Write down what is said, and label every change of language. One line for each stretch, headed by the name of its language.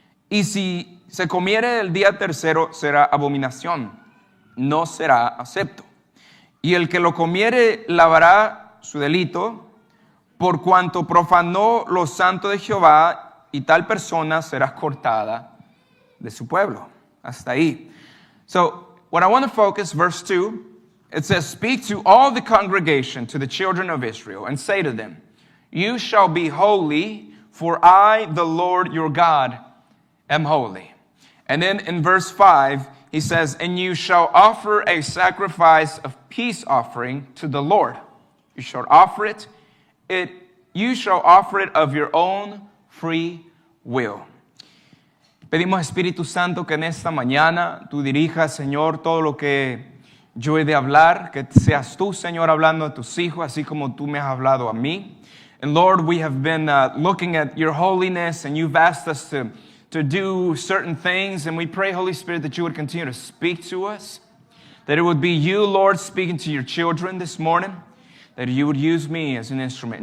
Spanish: Y si se comiere el día tercero, será abominación, no será acepto. Y el que lo comiere lavará su delito, por cuanto profanó lo santo de Jehová, y tal persona será cortada de su pueblo. Hasta ahí.
English: So, what I want to focus, verse 2, it says, speak to all the congregation, to the children of Israel, and say to them, You shall be holy, for I, the Lord your God, am holy. And then in verse 5, he says, and you shall offer a sacrifice of peace offering to the Lord. You shall offer it. You shall offer it of your own free will.
Spanish: Pedimos, Espíritu Santo, que en esta mañana tú dirijas, Señor, todo lo que yo he de hablar, que seas tú, Señor, hablando a tus hijos, así como tú me has hablado a mí.
English: And Lord, we have been looking at your holiness, and you've asked us to do certain things, and we pray, Holy Spirit, that you would continue to speak to us, that it would be you, Lord, speaking to your children this morning, that you would use me as an instrument.